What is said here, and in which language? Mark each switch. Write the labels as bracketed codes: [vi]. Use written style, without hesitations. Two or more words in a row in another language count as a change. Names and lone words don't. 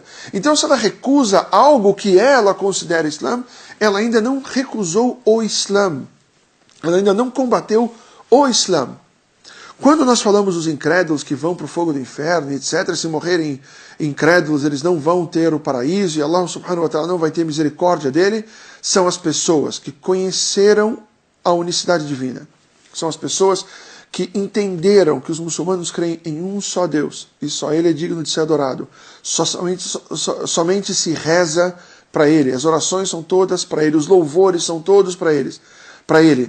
[pt] Então, se ela recusa algo que ela considera Islã, ela ainda não recusou o Islã. Ela ainda não combateu o Islã. Quando nós falamos dos incrédulos que vão para o fogo do inferno, etc., se morrerem incrédulos, eles não vão ter o paraíso, e Allah [ar] سبحانه وتعالى [pt] não vai ter misericórdia dele, são as pessoas que conheceram a unicidade divina. São as pessoas que entenderam que os muçulmanos creem em um só Deus, e só Ele é digno de ser adorado. Somente se reza para Ele, as orações são todas para Ele, os louvores são todos para Ele.